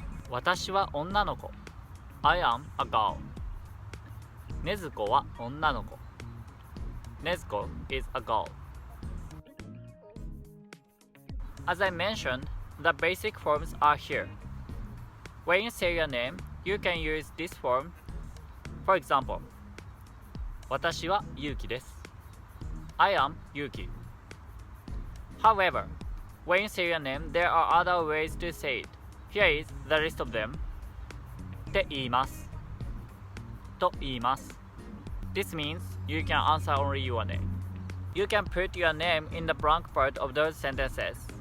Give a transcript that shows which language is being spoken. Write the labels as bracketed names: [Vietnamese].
[Japanese] 私は女の子。 [English] I am a girl. [Japanese] 禰豆子は女の子。 [English] 禰豆子 is a girl. As I mentioned, the basic forms are here. When you say your name, you can use this form. [Japanese] For example, 私はゆうきです。 [English] I am Yuki. However, when you say your name, there are other ways to say it. Here is the list of them. [Japanese] って言います。と言います。 [English] This means you can answer only your name. You can put your name in the blank part of those sentences.